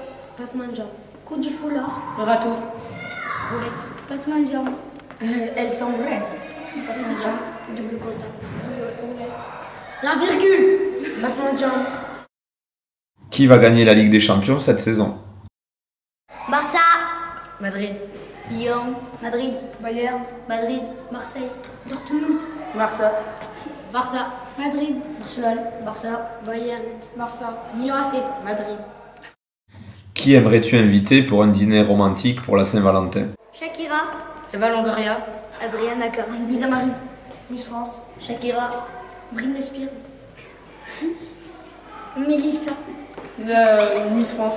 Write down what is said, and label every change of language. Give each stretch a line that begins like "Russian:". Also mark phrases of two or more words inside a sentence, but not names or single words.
French: Passement de jambe. Coup du foulard. Râteau. Roulette. Passement de jambe. Elle sembrait. Passement de jambe. Double contact. Roulette. La virgule. Passement de jambe. Qui va gagner la Ligue des Champions cette saison? Barça. Madrid. Lyon. Madrid. Bayern. Madrid. Marseille. Dortmund. Barça. Barça. Madrid. Barcelone. Barça. Bayern. Barça. Milan AC. Madrid. Qui aimerais-tu inviter pour un dîner romantique pour la Saint-Valentin? Shakira. Eva Longoria. Adriana Caron. Lisa Marie. Miss France. Shakira. Britney Spears. Mélissa. Miss France.